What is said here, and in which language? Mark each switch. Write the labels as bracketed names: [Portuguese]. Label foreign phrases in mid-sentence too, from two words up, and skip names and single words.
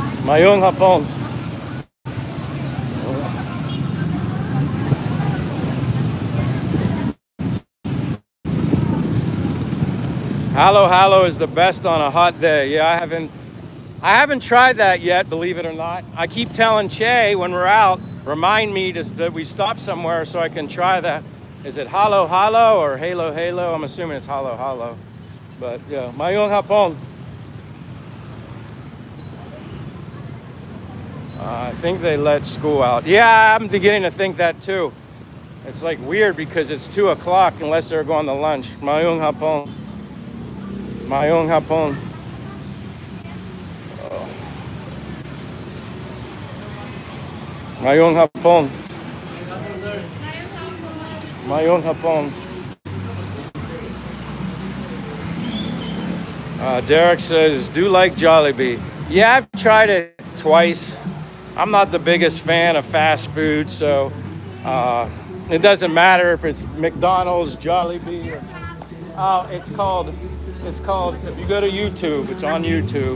[Cebuano] Mayong hapon. [English] Halo halo is the best on a hot day. Yeah, I haven't tried that yet, believe it or not. I keep telling Che when we're out, remind me that we stop somewhere so I can try that. Is it halo halo or halo halo? I'm assuming it's halo halo. But yeah, [Cebuano] mayong hapon. [English] I think they let school out. Yeah, I'm beginning to think that too. It's like weird because it's 2 o'clock unless they're going to lunch. [Cebuano] Mayong hapon. Mayong hapon. Mayong hapon. Mayong hapon. [English] Derek says, do like Jollibee. Yeah, I've tried it twice. I'm not the biggest fan of fast food, so it doesn't matter if it's McDonald's, Jollibee, or it's called, if you go to YouTube, it's on YouTube.